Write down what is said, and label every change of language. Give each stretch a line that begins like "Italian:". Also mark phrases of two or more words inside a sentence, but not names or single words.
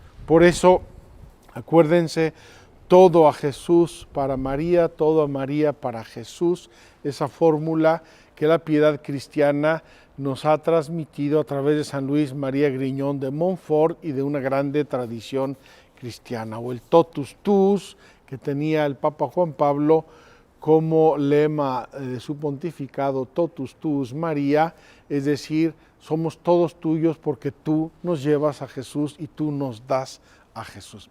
Spanish: Por eso, acuérdense, todo a Jesús para María, todo a María para Jesús, esa fórmula que la piedad cristiana nos ha transmitido a través de San Luis María Griñón de Montfort y de una grande tradición cristiana, o el
Latin: totus tuus
Spanish: que tenía el Papa Juan Pablo como lema de su pontificado,
Latin: totus tuus María,
Spanish: es decir, somos todos tuyos porque tú nos llevas a Jesús y tú nos das a Jesús.